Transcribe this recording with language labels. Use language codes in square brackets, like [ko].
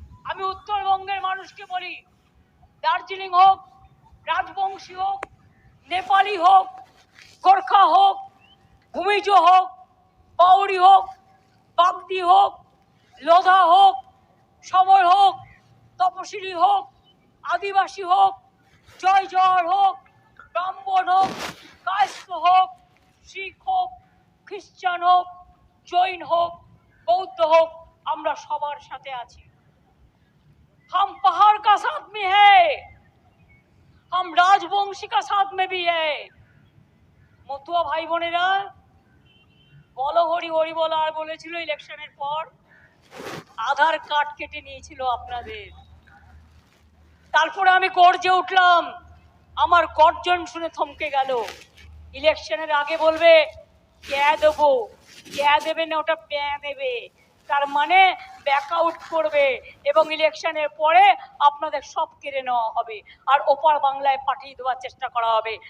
[bn] আমি উত্তরবঙ্গের মানুষকে বলি, দার্জিলিং হোক, রাজবংশী হোক, নেপালি হোক, গোর্খা হোক, ভূমিজ হোক, পাউরি হোক, বাগদি হোক, লোধা হোক, সমর হোক, তপশিলি হোক, আদিবাসী হোক, জয় জওয়ার হোক, ব্রাহ্মণ হোক, কায়স্থ হোক, শিখ হোক, খ্রিস্টান হোক, জৈন হোক, বৌদ্ধ হোক, আমরা সবার সাথে আছি। [hi] हम पहाड़ का साथ में है, हम राजवंशी का साथ में भी है। [bn] মতুয়া ভাই বোনেরা বলো হরি হরি বলো। আর বলেছিল ইলেকশনের পর আধার কার্ড কেটে নিয়েছিল আপনাদের। তারপরে আমি গর্জে উঠলাম, আমার গর্জন শুনে থমকে গেল। ইলেকশনের আগে বলবে ক্যা দেবো, ক্যা দেবে না ওটা প্যা দেবে, তার মানে ব্যাকআউট করবে, এবং ইলেকশনের পরে আপনাদের সব কেড়ে নেওয়া হবে আর ওপার বাংলায় পাঠিয়ে দেওয়ার চেষ্টা করা হবে।